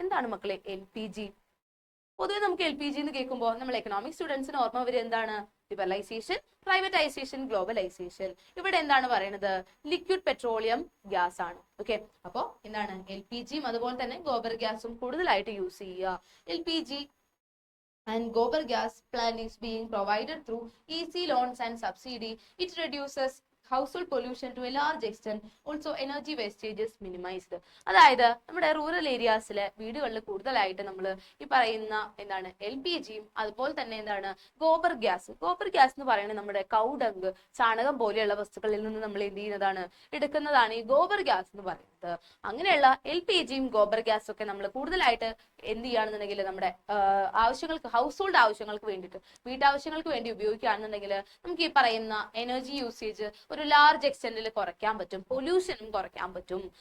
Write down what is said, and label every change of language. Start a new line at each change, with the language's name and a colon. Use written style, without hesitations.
Malayalam: എന്താണ് മക്കളെ LPG? പൊതുവെ നമുക്ക് LPG എന്ന് കേൾക്കുമ്പോൾ നമ്മൾ എക്കണോമിക് സ്റ്റുഡൻസിന് ഓർമ്മ വരിക എന്താണ്? Liberalisation, privatisation, globalisation. ഇവിടെ എന്താണ് പറയുന്നത്? ലിക്വിഡ് പെട്രോളിയം ഗ്യാസ് ആണ്. ഓക്കെ, അപ്പോ എന്താണ് LPGയും അതുപോലെ തന്നെ ഗോബർ ഗ്യാസും കൂടുതലായിട്ട് യൂസ് ചെയ്യുക.
English: LPG and gobar gas plant is being provided through easy loans and subsidy. It reduces household pollution to a large extent. Also energy wastage is minimized.
Malayalam: അതായത് നമ്മുടെ റൂറൽ ഏരിയാസിലെ വീടുകളിൽ കൂടുതലായിട്ട് നമ്മൾ ഈ പറയുന്ന എന്താണ് LPGയും അതുപോലെ തന്നെ എന്താണ് ഗോബർ ഗ്യാസ് എന്ന് പറയുന്നത് നമ്മുടെ കൗഡങ്ക്, ചാണകം പോലെയുള്ള വസ്തുക്കളിൽ നിന്ന് നമ്മൾ എന്ത് ചെയ്യുന്നതാണ്? എടുക്കുന്നതാണ് ഈ ഗോബർ ഗ്യാസ് എന്ന് പറയുന്നത്. അങ്ങനെയുള്ള LPGയും ഗോബർ ഗ്യാസും ഒക്കെ നമ്മൾ കൂടുതലായിട്ട് എന്ത് ചെയ്യുകയാണെന്നുണ്ടെങ്കിൽ നമ്മുടെ ആവശ്യങ്ങൾക്ക്, ഹൗസ് ഹോൾഡ് ആവശ്യങ്ങൾക്ക് വേണ്ടിയിട്ട്, വീട്ടാവശ്യങ്ങൾക്ക് വേണ്ടി ഉപയോഗിക്കുകയാണെന്നുണ്ടെങ്കിൽ നമുക്ക് ഈ പറയുന്ന എനർജി യൂസേജ് ഒരു ലാർജ് എക്സ്റ്റെന്റിൽ കുറയ്ക്കാൻ പറ്റും, പൊല്യൂഷനും കുറയ്ക്കാൻ പറ്റും.